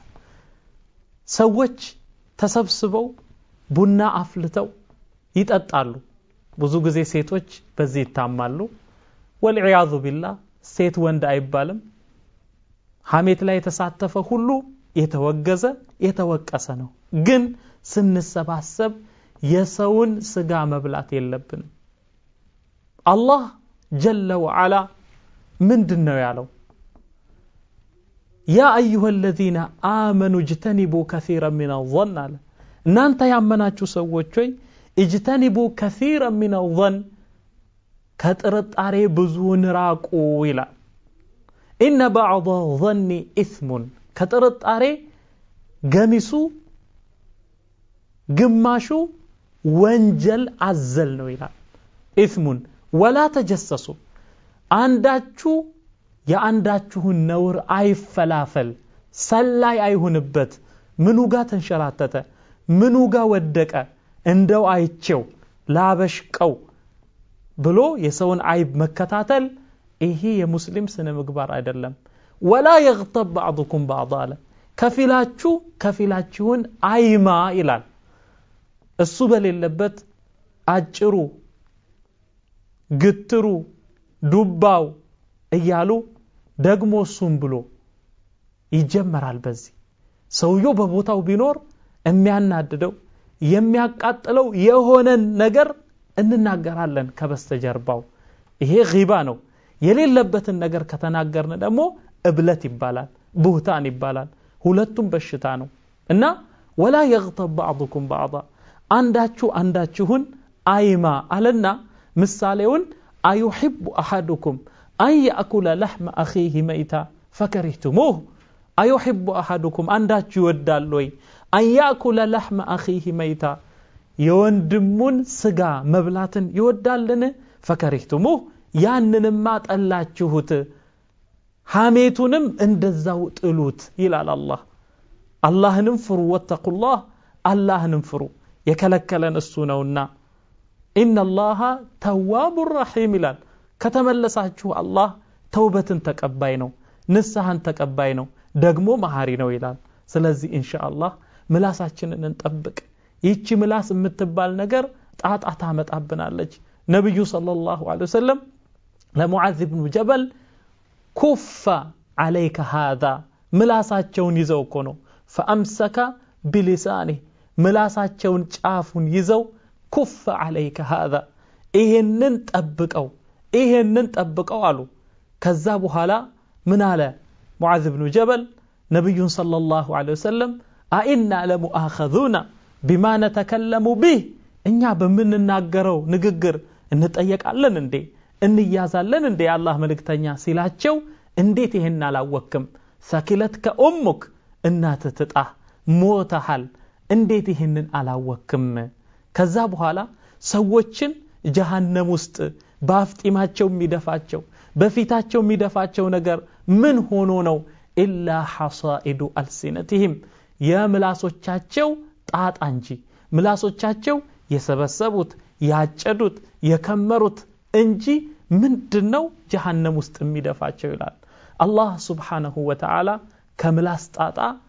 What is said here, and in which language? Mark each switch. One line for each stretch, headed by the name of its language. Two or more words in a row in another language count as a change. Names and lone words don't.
Amharic: ሰዎች ተሰብስበው ቡና አፍልተው ይጠጣሉ ብዙ ጊዜ ሴቶች በዚህ ይታማሉ
Arabic: والعياذ بالله
Amharic: ሴት ወንድ አይባልም ሐሜት ላይ የተሳተፈ ሁሉ የተወገዘ የተወቀሰ ነው ግን ስንሰባሰብ የሰውን ስጋ መብላት የለብንም አላህ
Arabic: جل وعلا
Amharic: ምንድነው ያለው
Arabic: يا أيها الذين آمنوا اجتنبوا كثيرا من الظن
Amharic: እናንተ ያመናችሁ ሰዎች ሆይ
Arabic: اجتنبوا كثيرا من الظن
Amharic: ከጥርጣሬ ብዙውን ራቁ ይላል
Arabic: إن بعض الظن إثم
Amharic: ከጥርጣሬ ገሚሱ ግማሹ ወንጀል አዘል ነው ይላል
Arabic: إثم ولا تجسسوا
Amharic: አንዳችሁ የአንዳችሁን ነውር አይፈላፈል ሰላይ አይሁንበት ምኑጋ ተንሸራተተ ምኑጋ ወደቀ እንደው አይቼው ላበሽቀው ብሎ የሰውን አይብ መከታተል ይሄ የሙስሊም ስነ ምግባር አይደለም
Arabic: ولا يغتب بعضكم بعضا
Amharic: ከፊላችሁን አይማ ይላል እሱ በሌለበት አጭሩ ግትሩ ዱባው እያሉ ደግሞ እሱም ብሎ ይጀመራል በዚህ ሰውየው በቦታው ቢኖር የሚያናድደው የሚያቃጥለው የሆነ ነገር እንናገራለን ከበስተጀርባው ይሄ ጊባ ነው የሌለበትን ነገር ከተናገርን ደግሞ እብለት ይባላል ቡህታን ይባላል ሁለቱም በሽታ ነው
Arabic: እና ولا يغتب بعضكم بعضا
Amharic: አንዳችሁን አይማ አለና ምሳሌውን
Arabic: ايحب احدكم ان ياكل لحم اخيه ميتا فكرهتموه ايحب احدكم
Amharic: አንዳችሁ ይወዳል ወይ
Arabic: ان ياكل لحم اخيه ميتا
Amharic: የወንድሙን ስጋ መብላትን ይወዳልን فكرهتموه ያንንማ ጠላችሁት ሐሜቱንም እንደዛው ጥሉት ይላል አላህ አላህንም ፍሩ ወተቁላህ አላህንም ፍሩ የከለከለን እሱ ነውና
Arabic: إن الله تواب رحيم
Amharic: ይላል ከተመለሳችሁ አላህ ተውበትን ተቀባይ ነው ንስሐን ተቀባይ ነው ደግሞ መሐሪ ነው ይላል ስለዚህ ኢንሻአላህ ምላሳችንን እንጠብቅ ይቺ ምላስ የምትባል ነገር ጣጣ ታመጣብናለች ነብዩ
Arabic: صلى الله عليه وسلم
Amharic: ለሙዓዝ ኢብኑ ጀበል
Arabic: كف عليك هذا
Amharic: ምላሳቸውን ይዘው እኮ ነው
Arabic: فامسك بلسانه
Amharic: ምላሳቸውን ጫፉን ይዘው
Arabic: كف عليك هذا
Amharic: ይሄንን ጠብቀው አሉ ከዛ በኋላ ምን አለ ሙዓዝ ኢብኑ ጀበል ነብዩን
Arabic: صلى الله عليه وسلم أإنا لمؤاخذون بما نتكلم به
Amharic: እኛ በመንናገረው ንግግር እንጠየቃለን እንዴ እንያዛለን እንዴ አላህ መልእክተኛ ሲላቸው እንዴት ይሄን አላወቅም
Arabic: ثكلتك أمك
Amharic: እናትህ ትጣ ሞተሃል እንዴት ይሄንን አላወቅም ከዛ በኋላ ሰዎችን ጀሃነም ውስጥ ባፍጢማቸው የሚደፋቸው በፊታቸው የሚደፋቸው ነገር ምን ሆኖ ነው
Arabic: إلا حصائد ألسنتهم
Amharic: የምላሶቻቸው ጣጣ እንጂ ምላሶቻቸው የሰበሰቡት ያጨዱት የከመሩት እንጂ ምንድነው ጀሃነም ውስጥ የሚደፋቸው ይላል አላህ
Arabic: سبحانه وتعالى
Amharic: ከምላስ ጣጣ